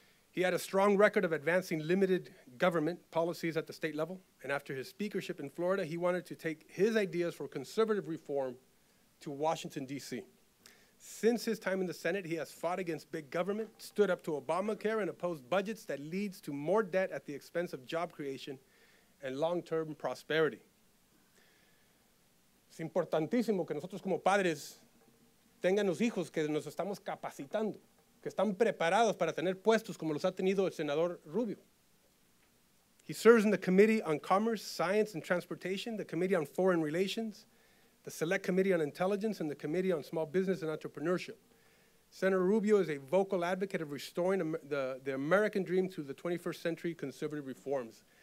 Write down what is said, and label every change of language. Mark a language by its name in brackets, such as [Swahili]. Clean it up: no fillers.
[English] He had a strong record of advancing limited government policies at the state level, and after his speakership in Florida, he wanted to take his ideas for conservative reform to Washington, D.C. Since his time in the Senate, he has fought against big government, stood up to Obamacare, and opposed budgets that leads to more debt at the expense of job creation and long-term prosperity. [Spanish] Es importantísimo que nosotros como padres tengan los hijos que nos estamos capacitando, que están preparados para tener puestos como los ha tenido el senador Rubio. [English] He serves in the Committee on Commerce, Science, and Transportation, the Committee on Foreign Relations, the Select Committee on Intelligence, and the Committee on Small Business and Entrepreneurship. Senator Rubio is a vocal advocate of restoring the American dream through the 21st century conservative reforms.